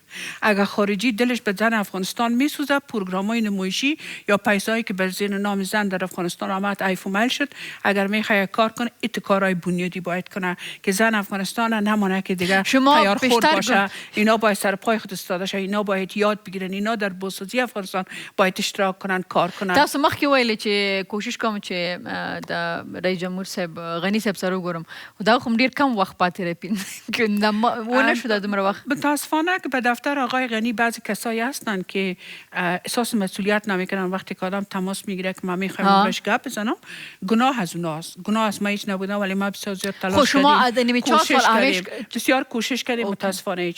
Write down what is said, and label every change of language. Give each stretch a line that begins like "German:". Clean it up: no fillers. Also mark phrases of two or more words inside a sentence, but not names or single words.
Persian: اگر خارجی دلش به زن افغانستان میسوزه، پروگرامای نمایشی یا پیسایی که بر زیر نام زن در افغانستان آمد ایفومل شد، اگر میخواد کار کنه کارهای بنیادی باید کنه که زن افغانستان نمانه که دیگه تیار خورد باشه. اینا باید سر پای خود استاده شه، اینا باید یاد بگیرن، اینا در بازسازی افغانستان باید اشتراک کنن، کار کنن.
Pashto: تاسو مخکې ویل چې کوشش کوم چې د رئیس جمهور صاحب غنی صاحب سره وګورم، خو دا خو ډیر کم وخت پاتې راپین که ونه شده دومره وخت.
Persian: متاسفانه که به دفتر آقای غنی بعضی کسایی هستن که احساس مسئولیت نمیکنن. وقتی که آدم تماس میگیره که ما میخوایم باش گپ بزنم، گناه از اوناست. گناه از ما هیچ نبوده، ولی ما بسیار زیاد تلاش کردیم، بسیار کوشش کردیم. متاسفانه هیچ.